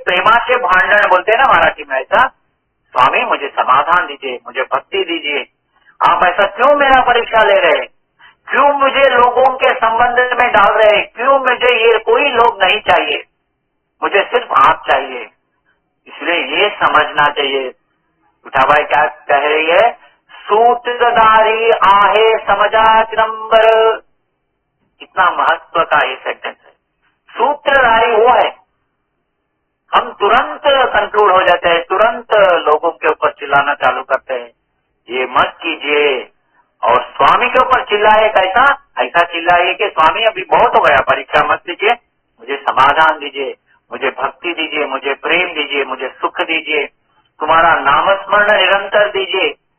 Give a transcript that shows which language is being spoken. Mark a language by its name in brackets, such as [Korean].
[Hindi] प्रेमा से भांडण बोलते हैं ना मराठी में, ऐसा, स्वामी मुझे समाधान दीजिए, मुझे भक्ति दीजिए। आप ऐसा क्यों मेरा परीक्षा ले रहे? क्यों मुझे लोगों के संबंध में डाल रहे? क्यों मुझे ये कोई लोग नहीं चाहिए, मुझे सिर्फ आप चाहिए। इसलिए ये समझना चाहिए। विठाबाई क्या कह रही है? [Marathi] सूत्रधारी आहे समझा चिदंबर। [Hindi] कितना महत्व का ये सेंटेंस है। सूत्रधारी वो है, हम तुरंत कंट्रोल हो जाते हैं, तुरंत लोगों के ऊपर चिल्लाना चालू करते हैं। ये मत कीजिए। और स्वामी के ऊपर चिल्लाए कैसा? ऐसा चिल्लाइए कि स्वामी अभी बहुत हो गया, परीक्षा मत दीजिए, मुझे समाधान दीजिए, मुझे भक्ति दीजिए, मुझे प्रेम दीजिए, मुझे सुख दीजिए, तुम्हारा नामस्मरण निरंतर दीजिए।